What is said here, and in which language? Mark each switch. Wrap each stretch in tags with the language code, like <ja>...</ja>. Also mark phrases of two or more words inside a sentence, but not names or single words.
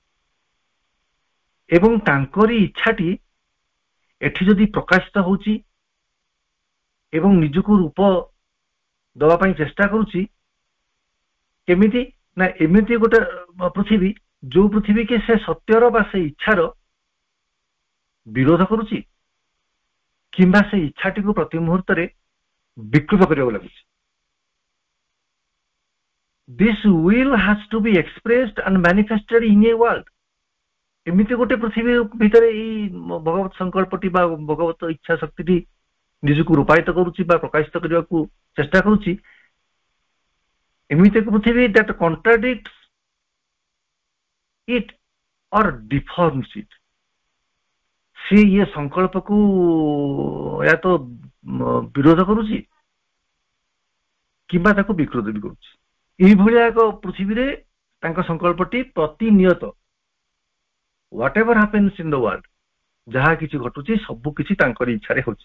<or>ଏବଂ ତାଙ୍କରି ଇଚ୍ଛାଟି ଏଠି ଯଦି ପ୍ରକାଶିତ ହଉଛି ଏବଂ ନିଜକୁ ରୂପ ଦେବା ପାଇଁ ଚେଷ୍ଟା କରୁଛି, କେମିତି ନା ଏମିତି ଗୋଟେ ପୃଥିବୀ, ଯୋଉ ପୃଥିବୀ କି ସେ ସତ୍ୟର ବା ସେ ଇଚ୍ଛାର ବିରୋଧ କରୁଛି କିମ୍ବା ସେ ଇଚ୍ଛାଟିକୁ ପ୍ରତି ମୁହୂର୍ତ୍ତରେ ବିକୃତ କରିବାକୁ ଲାଗୁଛି।</or> <en>This will has to be expressed and manifested in a world।</en> <or>ଏମିତି ଗୋଟେ ପୃଥିବୀ ଭିତରେ ଏଇ ଭଗବତ ସଂକଳ୍ପଟି ବା ଭଗବତ ଇଚ୍ଛା ଶକ୍ତିଟି ନିଜକୁ ରୂପାୟିତ କରୁଛି ବା ପ୍ରକାଶିତ କରିବାକୁ ଚେଷ୍ଟା କରୁଛି। ଏମିତି ଏକ ପୃଥିବୀ</or> <en>that contradicts it or deforms it।</en> <or>ସେ ଇଏ ସଂକଳ୍ପକୁ या ତ ବିରୋଧ କରୁଛି କିମ୍ବା ତାକୁ ବିକୃତ ବି କରୁଛି। ଏଇଭଳିଆ ଏକ ପୃଥିବୀରେ ତାଙ୍କ ସଂକଳ୍ପଟି ପ୍ରତିନିୟତ,</or> <en>what ever happens in the world,</en> <or>ଯାହା କିଛି ଘଟୁଛି ସବୁ କିଛି ତାଙ୍କରି ଇଚ୍ଛାରେ ହଉଛି।</or>